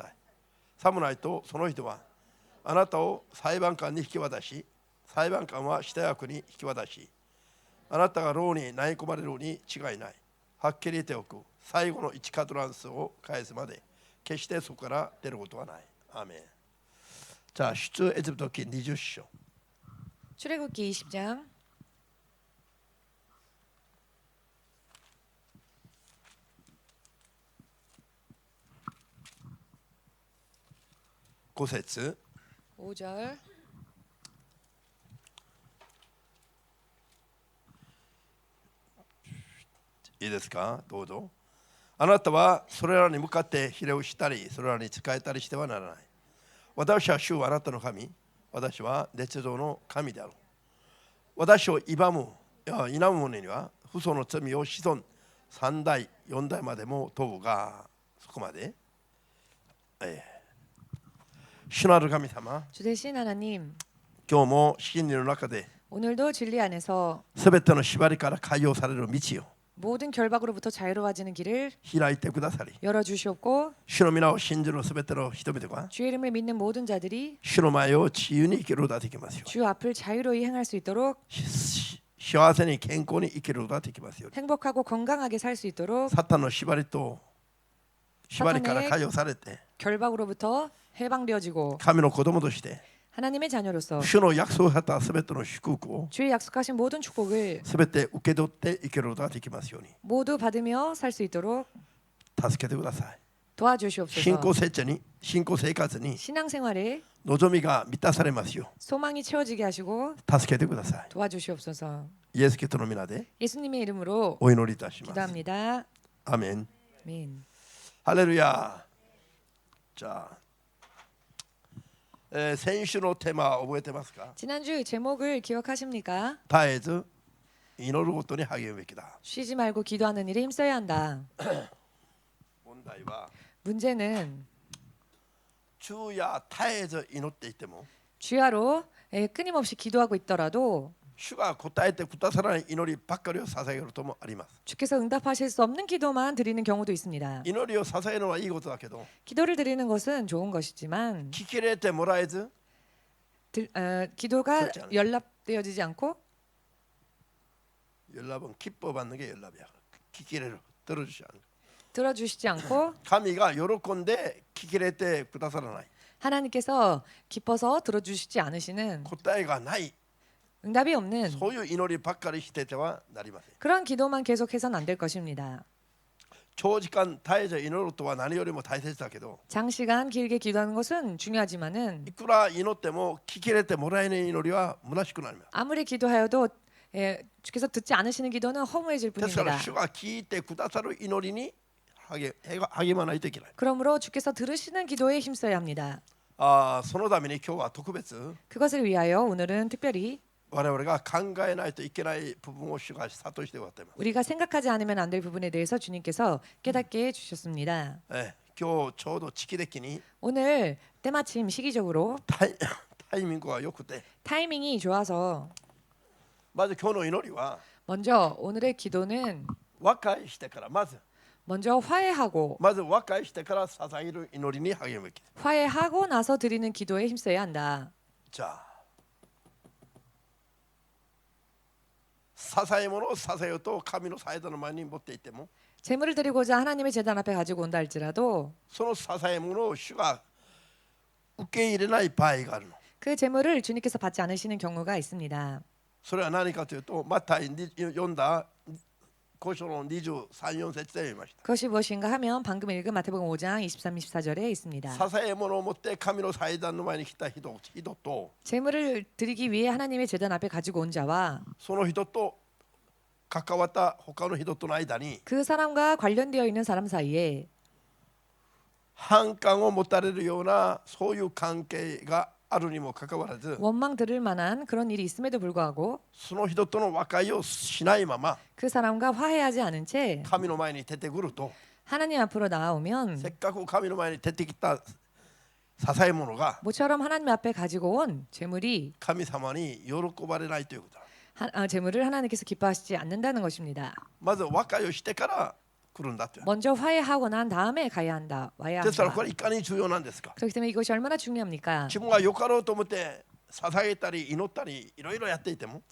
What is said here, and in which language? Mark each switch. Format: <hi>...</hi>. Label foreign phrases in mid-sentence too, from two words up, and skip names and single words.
<ja>さもないとその人はあなたを裁判官に引き渡し、裁判官は下役に引き渡し、あなたが牢に投げ込まれるに違いない。はっきり言っておく。最後の1カトランスを返すまで決してそこから出ることはない。アーメン。자,出エジプト記20章</ja> <ko>출애굽기 20장</ko> <ja>5節</ja> <ko>5절</ko> <ja>いいですか。どうぞ。あなたはそれらに向かってひれをしたり、それらに仕えたりしてはならない。私は主はあなたの神。私は列道の神である。私を否む者には、父祖の罪を子孫3代、4代までも問うが、そこまで。主なる神様、</ja> <ko>주 대신 하나님,</ko> <ja>今日も真理の中で</ja> <ko>오늘도 진리 안에서</ko> <ja>すべての縛りから解放される道を</ja> <ko>모든 결박으로부터 자유로워지는 길을</ko> <ja>開いてくださり、</ja> <ko>열어주시옵고</ko> <ja>主の皆を信じるすべての人々が</ja> <ko>주의 이름을 믿는 모든 자들이</ko> <ja>主の前を自由に生きることができますように。</ja> <ko>주 앞을 자유로이 행할 수 있도록</ko> <ja>幸せに健康に生きることができますように。</ja> <ko>행복하고 건강하게 살 수 있도록</ko> <ja>サタンの縛りと縛りから解放されて</ja> <ko>결박으로부터 해방되어지고</ko> <ja>神の子供として</ja> <ko>하나님의 자녀로서</ko> <ja>主の約束されたすべての祝福を</ja> <ko>주의 약속하신 모든 축복을</ko> <ja>すべて受け取って生きることができますように</ja> <ko>모두 받으며 살 수 있도록</ko> <ja>助けてください。</ja> <ko>도와주시옵소서.</ko> <ja>信仰生活に</ja> <ko>신앙생활에</ko> <ja>望みが満たされますよ</ja> <ko>소망이 채워지게 하시고</ko> <ja>う助けてください。</ja> <ko>도와주시옵소서.</ko> <ja>イエス・キリストの皆で</ja> <ko>예수님의 이름으로</ko> <ja>お祈りいたします。</ja> <ko>기도합니다.</ko> <ja>アメン。</ja> <ko>아멘.</ko> <ja>ハレルヤ。じゃあ、先週のテーマは覚えてますか。</ja> <ko>지난주 제목을 기억하십니까?</ko> <ja>絶えず祈ることに励むべきだ。</ja> <ko>쉬지 말고 기도하는 일에 힘써야 한다.</ko> <ja>問題は</ja> <ko>문제는</ko> <ja>昼夜絶えず祈っていても</ja> <ko>주야로 끊임없이 기도하고 있더라도</ko> <ja>主が答えてくださらない祈りばっかりを捧げることもあります。</ja> <ko>주께서 응답하실 수 없는 기도만 드리는 경우도 있습니다.</ko> <ja>祈りを捧げるのはいいことだけど</ja> <ko>기도를 드리는 것은 좋은 것이지만</ko> <ja>聞き入れてもらえず</ja> <ko>기도가 그렇지 않아요. 연락되어지지 않고 여러분 기뻐받는 게 연락이야. 聞き入れる 들어주지 않는 들어주시지 않고</ko> <ja>神が喜んで聞き入れてくださらない</ja> <ko>하나님께서 기뻐서 들어주시지 않으시는</ko> <ja>答えがない</ja> <ko>응답이 없는</ko> <ja>そういう祈りばっかりしててはなりません。</ja> <ko>그런 기도만 계속해서는 안 될 것입니다.</ko> <ja>長時間絶えず祈るとは何よりも大切だけど</ja> <ko>장시간 길게 기도하는 것은 중요하지만은</ko> <ja>いくら祈っても聞き入れてもらえない祈りは虚しくなります。</ja> <ko>아무리 기도하여도 주께서 듣지 않으시는 기도는 허무해질</ko> <ja>ですから</ja> <ko>뿐입니다.</ko> <ja>主が聞いてくださる祈りに励まないといけない。</ja> <ko>그러므로 주께서 들으시는 기도에 힘써야 합니다.</ko> <ja>そのために今日は特別</ja> <ko>그것을 위하여 오늘은 특별히</ko> <ja>我々が考えないといけない部分を主が諭してくださいます。</ja> <ko>우리가 생각하지 않으면 안 될 부분에 대해서 주님께서 깨닫게 해주셨습니다.</ko> <ja>今日ちょうど時期的に</ja> <ko>오늘 때마침 시기적으로</ko> <ja>タイタイミングが良くて</ja> <ko>타이밍이 좋아서</ko> <ja>まず今日の祈りは</ja> <ko>먼저 오늘의 기도는</ko> <ja>和解してからまず</ja> <ko>먼저 화해하고</ko> <ja>和解してから捧げる祈りに励むべき。</ja> <ko>화해하고 나서 드리는 기도에 힘써야 한다.</ko> <ja>じゃあ捧げ物を捧げようと神の祭壇の前に持っていっても</ja> <ko>제물을 드리고자 하나님의 제단 앞에 가지고 온다 할지라도</ko> <ja>その捧げ物を主が受け入れない場合があるの。</ja> <ko>그 제물을 주님께서 받지 않으시는 경우가 있습니다.</ko> <ja>それは何かというとマタイに読んだ5章の23、4節で読みました。</ja> <ko>그것이 무엇인가 하면 방금 읽은 마태복음 5장 23, 24절에 있습니다.</ko> <ja>捧げ物を持って神の祭壇の前に来た人と</ja> <ko>제물을 드리기 위해 하나님의 제단 앞에 가지고 온 자와</ko> <ja>その人と関わった他の人との間に</ja> <ko>그 사람과 관련되어 있는 사람 사이에</ko> <ja>反感を持たれるようなそういう関係があるにもかかわらず</ja> <ko>원망 들을 만한 그런 일이 있음에도 불구하고</ko> <ja>その人との和解をしないまま</ja> <ko>그 사람과 화해하지 않은 채</ko> <ja>神の前に出てくると</ja> <ko>하나님 앞으로 나아오면</ko> <ja>せっかく神の前に出てきた捧げ物が</ja> <ko>모처럼 하나님 앞에 가지고 온 제물이</ko> <ja>神様に喜ばれないということだ。</ja> <ko>제물을 하나님께서 기뻐하시지 않는다는 것입니다.</ko> <ja>まず和解をしてから来るんだと。</ja> <ko>먼저 화해하고 난 다음에 가야 한다. 와야</ko> <ja>ですからこ</ja> <ko>한다.</ko> <ja>れいかに重要なんですか。</ja> <ko>그렇기 때문에 이것이 얼마나 중요합니까?</ko> <ja>自分がよかろうと思って捧げたり祈ったりいろいろやっていても</ja>